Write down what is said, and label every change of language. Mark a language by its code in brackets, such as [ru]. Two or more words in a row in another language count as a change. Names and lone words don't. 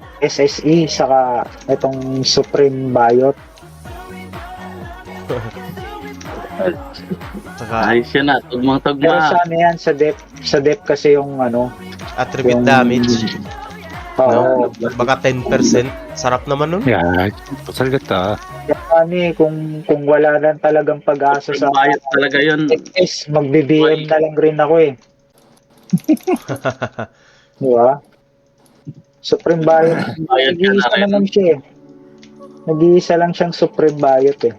[tl] SSE, saka itong Supreme Biot. Saka ayos yan na. Pero Tugmang-tugma. sa ano yan, sa depth kasi yung ano, attribute yung- damage. oo, No? Baka 10%. Sarap naman nun. [ko] 야, 못 살겠다. [tl] ano eh, kung wala lang talagang pag-asa sa Bayad talaga yun. FPS, magbe-BM na lang rin ako eh. Di ba? Supreme Biot, Bayad ka na nag-iisa rin. naman siya eh. Nag-iisa lang siyang Supreme Biot eh.